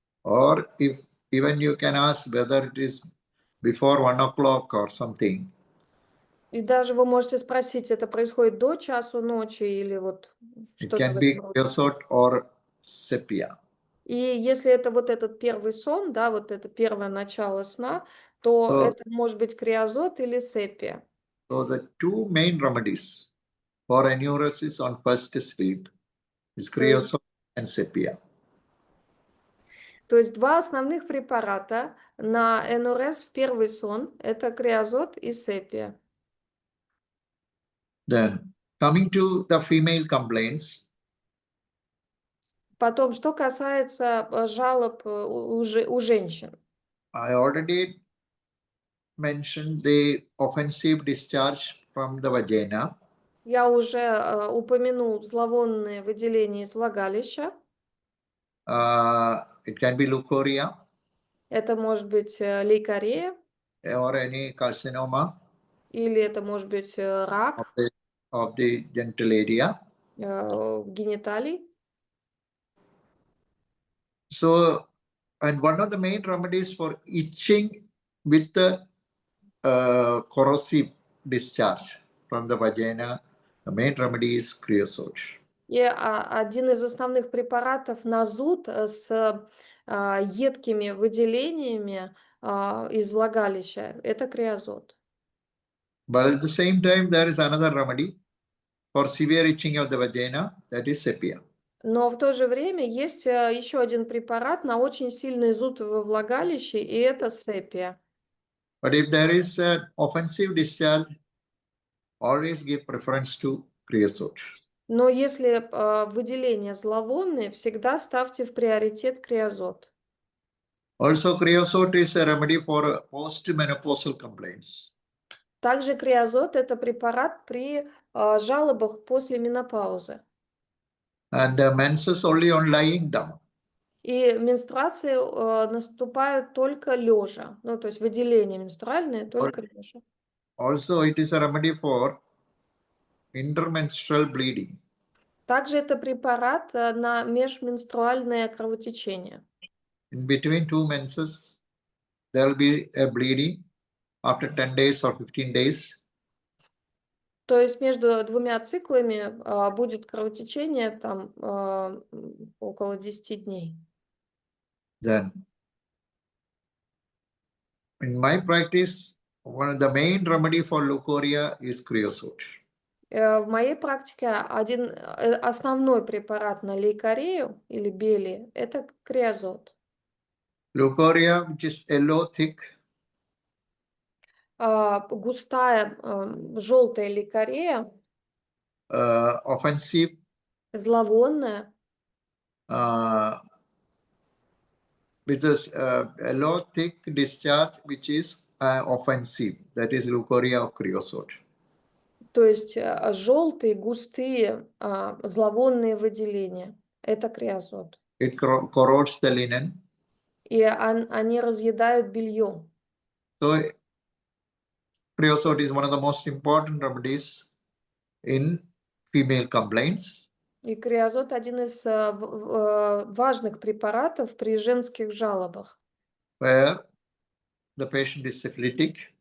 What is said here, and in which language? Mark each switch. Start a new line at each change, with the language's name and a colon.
English: Or if even you can ask whether it is before 1 o'clock or something.
Russian: И даже вы можете спросить, это происходит до часу ночи или вот
English: It
Russian: что-то
English: can
Russian: в
English: be
Russian: этом роде.
English: creosote or sepia.
Russian: И если это вот этот первый сон, да, вот это первое начало сна, то это может быть креозот или сепия.
English: So the two main remedies for enuresis on first sleep is creosote and sepia.
Russian: То есть два основных препарата на энурез в первый сон – это креозот и сепия.
English: Then coming to the female complaints,
Russian: Потом, что касается жалоб у женщин.
English: I already mentioned the offensive discharge from the vagina.
Russian: Я уже упомянул зловонные выделения из влагалища.
English: It can be leukorrhea.
Russian: Это может быть лейкорея.
English: or any carcinoma
Russian: или это может быть рак
English: of the genital area.
Russian: гениталий.
English: So, and one of the main remedies for itching with the corrosive discharge from the vagina, the main remedy is creosote.
Russian: И один из основных препаратов на зуд с едкими выделениями из влагалища – это креозот.
English: But at the same time, there is another remedy for severe itching of the vagina, that is sepia.
Russian: Но в то же время есть еще один препарат на очень сильный зуд во влагалище, и это сепия.
English: But if there is an offensive discharge, always give preference to creosote.
Russian: Но если выделения зловонные, всегда ставьте в приоритет креозот.
English: Also, creosote is a remedy for postmenopausal complaints.
Russian: Также креозот – это препарат при жалобах после менопаузы.
English: And menses only on lying down.
Russian: И менструации наступают только лежа. Ну, то есть выделения менструальные только лежа.
English: Also, it is a remedy for intermenstrual bleeding.
Russian: Также это препарат на межменструальное кровотечение.
English: In between two menses, there will be a bleeding after 10 days or 15 days.
Russian: То есть между двумя циклами будет кровотечение там около 10 дней.
English: Then, in my practice, one of the main remedy for leukorrhea is creosote.
Russian: В моей практике основной препарат на лейкорею или белие – это креозот.
English: Leukorrhea, which is yellow, thick,
Russian: Густая желтая лейкорея,
English: offensive,
Russian: зловонная,
English: with this yellow, thick discharge, which is offensive. That is leukorrhea of creosote.
Russian: то есть желтые, густые, зловонные выделения – это креозот.
English: It corrodes the linen.
Russian: И они разъедают белье.
English: So, creosote is one of the most important remedies in female complaints.
Russian: И креозот – один из важных препаратов при женских жалобах.
English: Where the patient is syphilitic.